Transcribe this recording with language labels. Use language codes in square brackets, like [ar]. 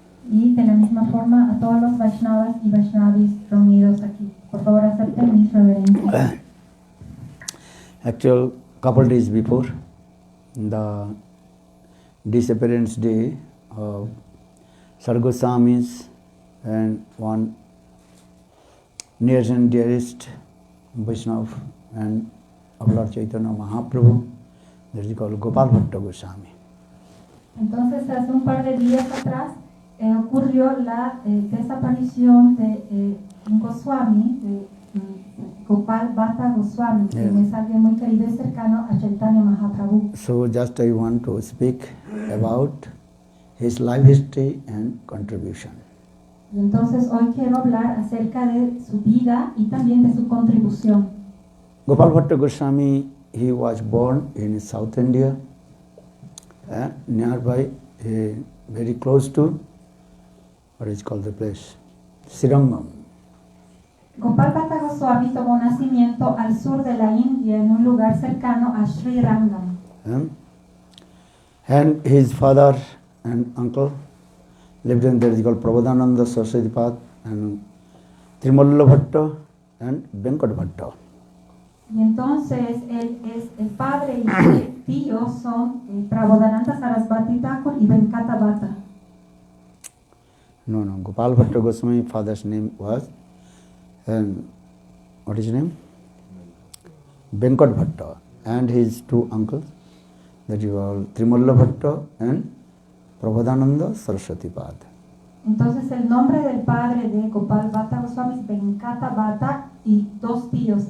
[es] Y de la misma forma a todos los Vaishnavas y Vaishnavis reunidos aquí. Por favor, acepten mis reverencias. [en] Actual couple days before the disappearance day of Sargoswamis and one nearest and dearest Vaishnava and of Lord Chaitanya Mahaprabhu, that is called Gopal Bhatta Goswami. [es] Entonces, hace un par de días atrás ocurrió la desaparición de un Goswami, de Gopal Bhatta Goswami, que es alguien muy querido y cercano a Chaitanya Mahaprabhu. [en] So just I want to speak about his life history and contribution. [es] Y entonces hoy quiero hablar acerca de su vida y también de su contribución. [en] Gopal Bhatta Goswami, he was born in South India, nearby, very close to what is called the place, Srirangam. [es] Gopal Bhatta Goswami tomó nacimiento al sur de la India en un lugar cercano a Sri Rangam. [en] And his father and uncle lived in there, is called Prabodhananda Saraswati Path and Trimalla Bhatta and Venkat Bhatta. [es] Y entonces él es el padre y el tío son Prabodhananda Saraswati Thakur y Venkata Bhatta. [en] No, Gopal Bhatta Goswami father's name was, what is his name? Venkat Bhatta, and his two uncles, that you are Trimalla Bhatta and Prabodhananda Saraswati Pad. [es] Entonces el nombre del padre de Gopal Bhatta Goswami es Venkata Bhatta y dos tíos.